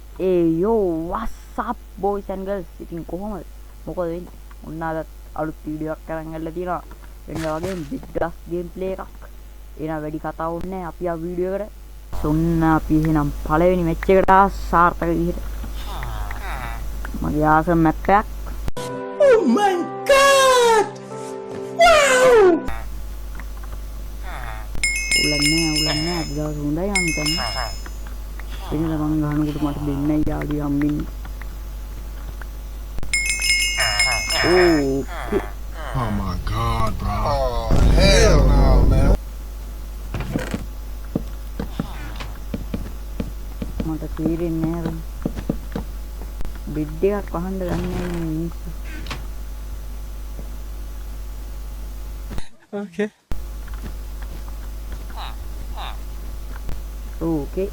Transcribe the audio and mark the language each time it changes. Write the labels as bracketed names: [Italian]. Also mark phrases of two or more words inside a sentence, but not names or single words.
[English] Yo, what's up boys and girls? [Sinhala] ඉතින් කොහොමද? මොකද වෙන්නේ? ඔන්න අද අලුත් වීඩියෝ එකක් අරන් ඇවිල්ලා තියෙනවා. වෙන වගේ [English] big grass gameplay [Sinhala] එකක්. එනවා වැඩි කතා වුන්නේ නැහැ. අපි ආ වීඩියෝ එකට. ඔන්න අපි එහෙනම් පළවෙනි මැච් එකට සාර්ථක විදිහට. මගේ [English] awesome map [Sinhala] එකක්. [English] Oh my god! Wow! [Sinhala] උලන්නේ අද දවස් හොඳයි නම් හිතන්නේ. වෙනද මං ගහනකොට මට දෙන්නයි යාළුවෝ හම්බෙන්නේ. [English] Oh my god, bro. Oh, hell no, man. [Sinhala] මට තේරෙන්නේ නැහැ. බෙඩ් එකක් වහන්න ගන්න නැහැ මිනිස්සු. [English] Okay. Okay.